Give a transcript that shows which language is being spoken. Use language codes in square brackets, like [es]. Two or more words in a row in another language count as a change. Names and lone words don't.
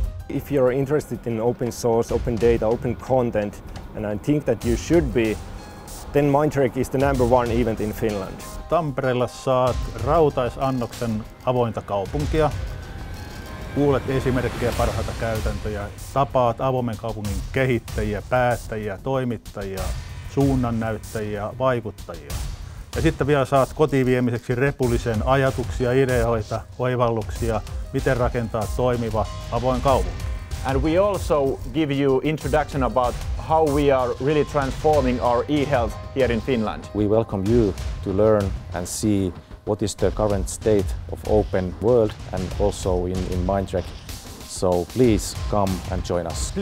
[en] If you're interested in open source, open data, open content, and I think that you should be, then Mindtrek is the #1 event in Finland. [fi] Tampereella saat rautaisannoksen avointa kaupunkia, kuulet esimerkkejä, parhaita käytäntöjä, tapaat avoimen kaupungin kehittäjiä, päättäjiä, toimittajia, suunnannäyttäjiä, vaikuttajia. Ja sitten vielä saat kotiviemiseksi repullisen ajatuksia, ideoita, oivalluksia, miten rakentaa toimiva avoin kaupunki. [en] And we also give you introduction about how we are really transforming our e-health here in Finland. We welcome you to learn and see what is the current state of open world and also in Mindtrek. So please come and join us.